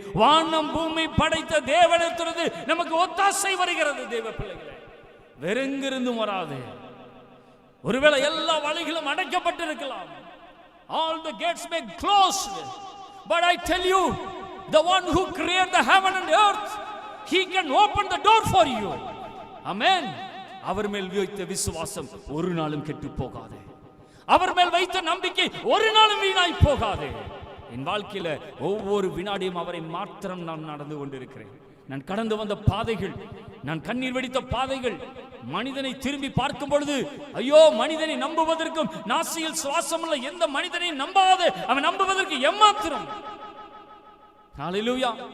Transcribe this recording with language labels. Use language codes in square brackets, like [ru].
[ta] வானம் பூமி படைத்த தேவனிடத்திலிருந்து நமக்கு ஒத்தாசை வருகிறது. தேவ பிள்ளைகளே, வேறெங்கிருந்தும் வராது. ஒருவேளை எல்லா வழிகளும் அடைக்கப்பட்டிருக்கலாம். [en] All the gates may be closed, but I tell you, the one who created the heaven and earth, he can open the door for you. Amen. [ta] அவர் மேல் வைத்த விசுவாசம் ஒரு நாளும் கெட்டு போகாது. அவர் மேல் வைத்த நம்பிக்கை ஒரு நாளும் வீணாய் போகாது. என் வாழ்க்கையில ஒவ்வொரு வினாடியும் அவரை மாத்திரம் நான் நடந்து கொண்டிருக்கிறேன். நான் கடந்து வந்த பாதைகள், நான் கண்ணீர் வெடித்த பாதைகள், மனிதனை திரும்பி பார்க்கும் பொழுது ஐயோ, மனிதனை நம்புவதற்கும் நாசியில் சுவாசம் உள்ள எந்த மனிதனை நம்பாது, அவன் நம்புவதற்கு எம்மாத்திரம். ஹல்லேலூயா.